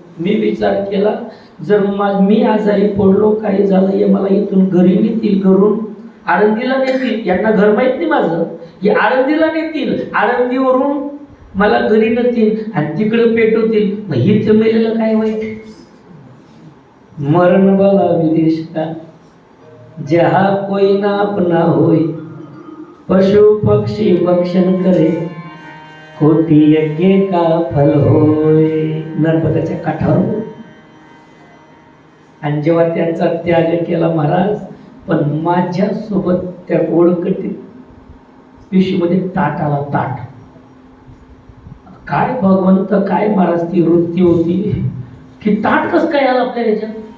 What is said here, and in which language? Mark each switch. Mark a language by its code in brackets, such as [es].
[mr] मी विचार केला, जर मी आजारी पडलो, काही झालं, हे मला इथून घरी नेतील, घरून आळंदीला नेतील. यांना घर माहित नाही माझं, हे आळंदीला नेतील, आळंदीवरून मला घरी नेतील आणि तिकडे पेटवतील. मग इथे मेलेलं काय वाईट? [hi] मरण वाला विदेश का, जहा कोई ना अपना होय, पशु पक्षी भक्षण करे, कोटी यज्ञ का फल होय. [mr] नर्मदाच्या काठावर. आणि जेव्हा त्यांचा त्याग केला महाराज, पण माझ्या सोबत त्या ओळखटीत पिशवीमध्ये ताट आला, ताट. काय भगवंत, काय महाराज ती वृत्ती होती की ताट कस काय आला आपल्या ह्याच्यात?